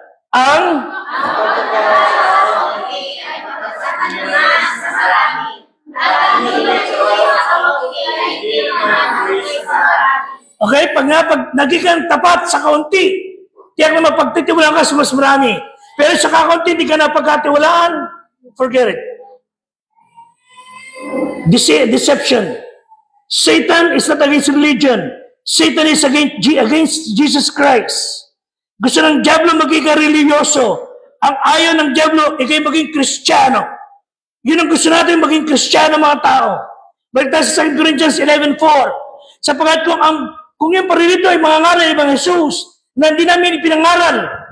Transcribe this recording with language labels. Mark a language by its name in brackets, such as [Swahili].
[Filipino] Ang okay, pag naging tapat sa kaunti, tiyak na mapagtitiwalaan ka sa mas marami. Pero sa kakaunti, hindi ka na pagkatiwalaan, forget it. [English] Deception. Satan is not against religion. Satan is against Jesus Christ. [Filipino] Gusto ng Diablo maging religyoso. Ang ayaw ng Diablo, ikay maging Kristiyano. Yun ang gusto natin, maging Kristiyano mga tao. Balik tayo sa 2 Corinthians 11:4. Sapagkat kung yung paririto ay mga ngaral ibang Jesus, na hindi namin ipinangaral.